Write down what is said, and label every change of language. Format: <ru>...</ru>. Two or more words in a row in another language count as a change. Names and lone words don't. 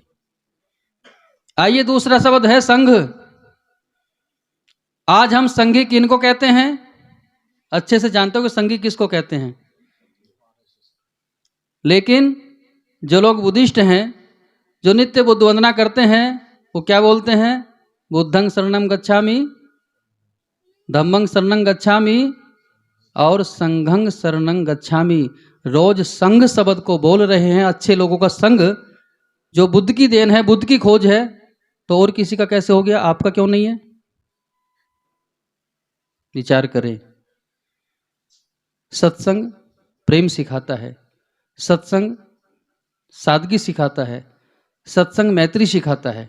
<hi>आइए दूसरा शब्द है संघ। आज हम संघी किनको कहते हैं? अच्छे से जानते हो कि संघी किसको कहते हैं। लेकिन जो लोग बुद्धिस्ट हैं, जो नित्य बुद्ध वंदना करते हैं, वो क्या बोलते हैं?</hi> <pi>बुद्धं शरणं गच्छामि, धम्मं शरणं गच्छामि और संघं शरणं गच्छामि।</pi> <hi>रोज संघ शब्द को बोल रहे हैं। अच्छे लोगों का संघ जो बुद्ध की देन है, बुद्ध की खोज है, तो और किसी का कैसे हो गया? आपका क्यों नहीं है? विचार करें। सत्संग प्रेम सिखाता है, सत्संग सादगी सिखाता है, सत्संग मैत्री सिखाता है।</hi>